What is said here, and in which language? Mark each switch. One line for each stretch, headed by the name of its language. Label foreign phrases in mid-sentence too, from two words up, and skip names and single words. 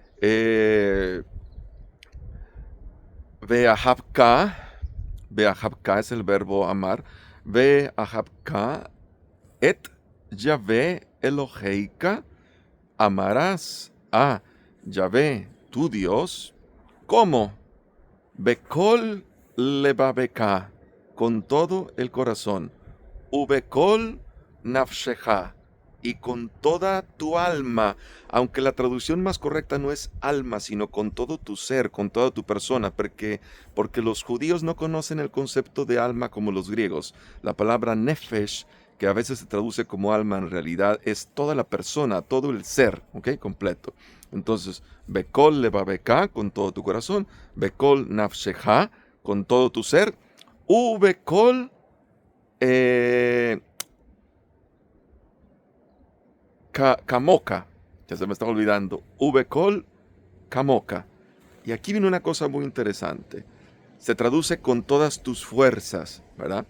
Spanish: Ve'ahavka, ve'ahavka es el verbo amar,
Hebrew: ואהבת את יהוה אלהיך,
Spanish: amarás a Yahvé, tu Dios, ¿cómo?
Hebrew: בכל לבבך,
Spanish: con todo el corazón,
Hebrew: ובכל נפשך,
Spanish: y con toda tu alma, aunque la traducción más correcta no es alma, sino con todo tu ser, con toda tu persona, porque los judíos no conocen el concepto de alma como los griegos. La palabra nefesh, que a veces se traduce como alma, en realidad es toda la persona, todo el ser, ¿ok? Completo. Entonces,
Hebrew: בכל לבבך,
Spanish: con todo tu corazón,
Hebrew: בכל נפשך,
Spanish: con todo tu ser,
Hebrew: ובכל כמוך,
Spanish: ya se me está olvidando,
Hebrew: ובכל כמוך.
Spanish: Y aquí viene una cosa muy interesante. Se traduce con todas tus fuerzas, ¿verdad?